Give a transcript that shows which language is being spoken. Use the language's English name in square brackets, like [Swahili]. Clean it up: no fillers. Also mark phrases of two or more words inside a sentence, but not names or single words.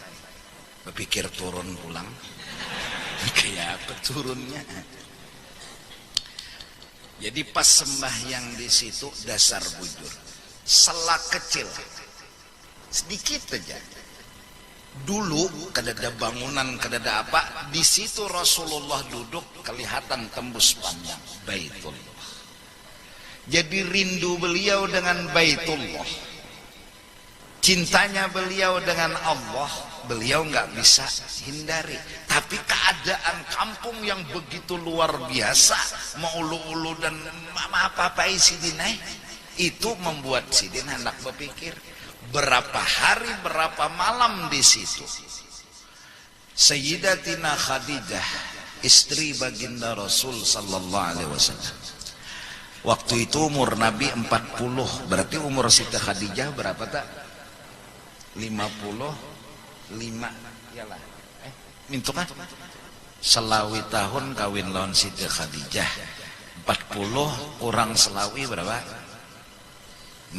[Banjar] Berpikir turun pulang. Kayak apa turunnya? Jadi pas sembahyang di situ dasar bujur, selak kecil sedikit aja. Dulu kada ada bangunan, kada ada apa, di situ Rasulullah duduk, kelihatan tembus pandang Baitullah. [Indonesian] Jadi rindu beliau dengan Baitullah. Cintanya beliau dengan Allah beliau nggak bisa hindari. [Banjar] Tapi keadaan kampung yang begitu luar biasa, mau ulu-ulu dan apa-apa Sidin, itu membuat Sidin hendak berpikir berapa hari berapa malam di situ. [Indonesian] Sayyidatina Khadijah, istri baginda Rasul [Arabic] صلى الله عليه وسلم, [Indonesian] waktu itu umur Nabi 40, berarti umur Siti Khadijah berapa tak? 55 yalah. [Banjar] Mintu kan? Selawi tahun kawin lawan Siti Khadijah. 40 kurang selawi berapa? 15.